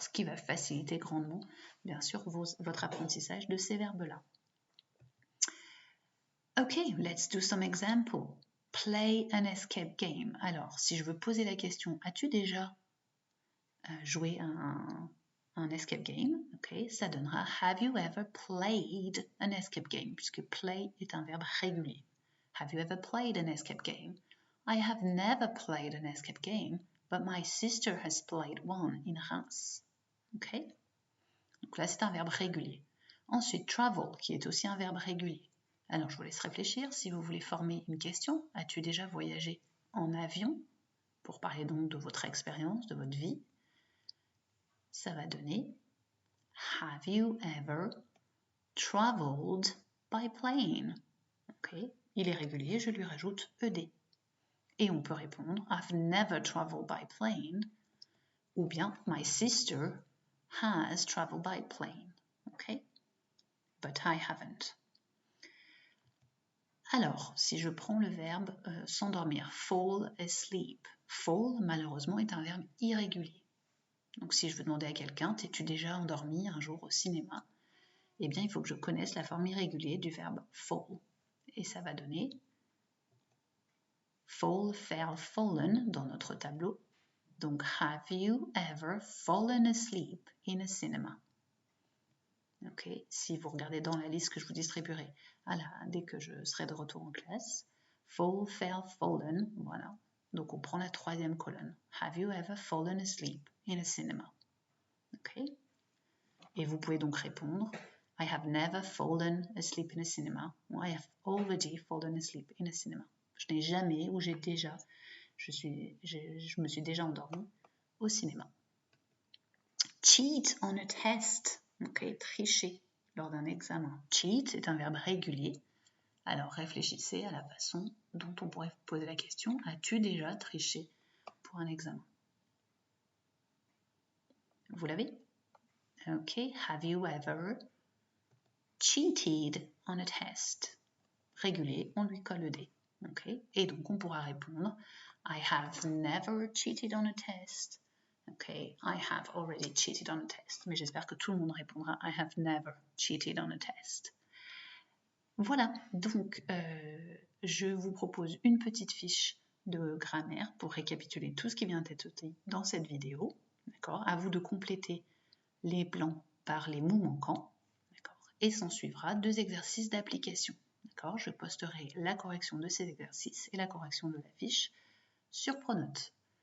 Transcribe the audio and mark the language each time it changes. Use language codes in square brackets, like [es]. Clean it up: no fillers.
[fr] Ce qui va faciliter grandement, bien sûr, votre apprentissage de ces verbes-là. [en] Ok, let's do some examples. Play an escape game. [fr] Alors, si je veux poser la question, as-tu déjà joué un escape game? Ok, ça donnera [en] Have you ever played an escape game? [fr] Puisque play est un verbe régulier. [en] Have you ever played an escape game? I have never played an escape game, but my sister has played one in Reims. Ok? [fr] Donc là, c'est un verbe régulier. Ensuite, travel, qui est aussi un verbe régulier. Alors, je vous laisse réfléchir. Si vous voulez former une question, as-tu déjà voyagé en avion? Pour parler donc de votre expérience, de votre vie, ça va donner [en] Have you ever traveled by plane? [fr] Ok, il est régulier, je lui rajoute ED. Et on peut répondre [en] I've never traveled by plane, [fr] ou bien [en] My sister has traveled by plane. Ok, but I haven't. [fr] Alors, si je prends le verbe s'endormir, fall asleep. Fall, malheureusement, est un verbe irrégulier. Donc, si je veux demander à quelqu'un, t'es-tu déjà endormi un jour au cinéma? Eh bien, il faut que je connaisse la forme irrégulière du verbe fall. Et ça va donner fall, fell, fallen dans notre tableau. [en] Donc, have you ever fallen asleep in a cinema? [fr] Ok, si vous regardez dans la liste que je vous distribuerai dès que je serai de retour en classe, fall, fell, fallen, voilà. Donc on prend la troisième colonne. [en] Have you ever fallen asleep in a cinema? Ok. [fr] Et vous pouvez donc répondre [en] I have never fallen asleep in a cinema. Ou I have already fallen asleep in a cinema. [fr] Je n'ai jamais ou j'ai déjà, je me suis déjà endormi au cinéma. [en] Cheat on a test. Ok, [fr] tricher lors d'un examen. Cheat est un verbe régulier. Alors réfléchissez à la façon dont on pourrait poser la question. As-tu déjà triché pour un examen? Vous l'avez? [en] Ok, have you ever cheated on a test? [fr] Régulier, on lui colle le D. Ok, et donc on pourra répondre [en] I have never cheated on a test. Ok, I have already cheated on a test. [fr] Mais j'espère que tout le monde répondra [en] I have never cheated on a test. [fr] Voilà, donc je vous propose une petite fiche de grammaire pour récapituler tout ce qui vient d'être dit dans cette vidéo. D'accord, à vous de compléter les blancs par les mots manquants. D'accord, et s'en suivra 2 exercices d'application. D'accord, je posterai la correction de ces exercices et la correction de la fiche sur Pronote.